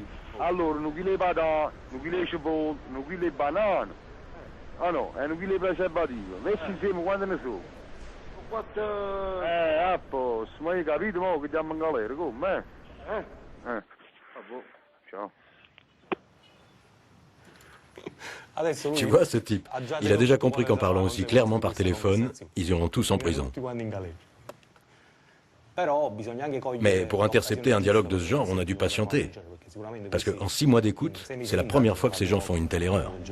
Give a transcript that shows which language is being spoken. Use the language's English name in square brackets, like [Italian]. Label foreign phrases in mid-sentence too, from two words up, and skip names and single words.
[Italian] Allora, non chilo di patate, non chilo di cipolle, non chilo di banane. Ah no, e non chilo di preservativo. Messi insieme quando ne so. A posto, ma hai capito mo che andiamo in galera, come? Ciao. [French] Tu vois ce type? Il a déjà compris qu'en parlant aussi clairement par téléphone, ils iront tous en prison. Mais pour intercepter un dialogue de ce genre, on a dû patienter. Parce qu'en 6 mois d'écoute, c'est la première fois que ces gens font une telle erreur.